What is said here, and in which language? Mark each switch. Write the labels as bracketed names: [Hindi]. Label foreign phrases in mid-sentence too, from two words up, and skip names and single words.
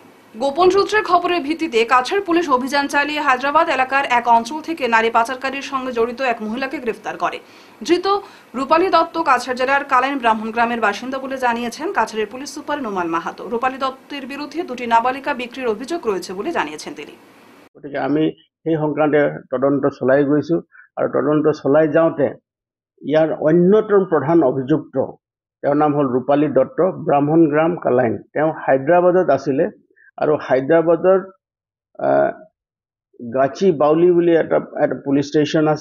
[Bangla] গোপন সূত্রের খবরের ভিত্তিতে কাছাড় পুলিশ অভিযান চালিয়ে হায়দ্রাবাদ এলাকার এক অঞ্চল থেকে নারী পাচারকারীর সঙ্গে জড়িত এক মহিলাকে গ্রেফতার করে। ধৃত রূপালী দত্ত কাছাড় জেলার কালাইন ব্রাহ্মণ গ্রামের বাসিন্দা বলে জানিয়েছেন কাছাড়ের পুলিশ সুপার নোমাল মাহাতো। রূপালী দত্তের বিরুদ্ধে 2টি নাবালিকা বিক্রির অভিযোগ রয়েছে বলে জানিয়েছেন তিনি। [Assamese] গতিকে আমি সেই সংক্ৰান্তে তদন্ত চলাই গৈছো আৰু তদন্ত চলাই যাওঁতে ইয়াৰ অন্যতম প্ৰধান অভিযুক্ত তেওঁৰ নাম হ'ল ৰূপালী দত্ত, ব্ৰাহ্মণ গ্ৰাম কালাইন। তেওঁ হায়দৰাবাদত আছিলে আৰু হায়দৰাবাদৰ গাচি বাউলি বুলি এটা পুলিচ ষ্টেচন আছে।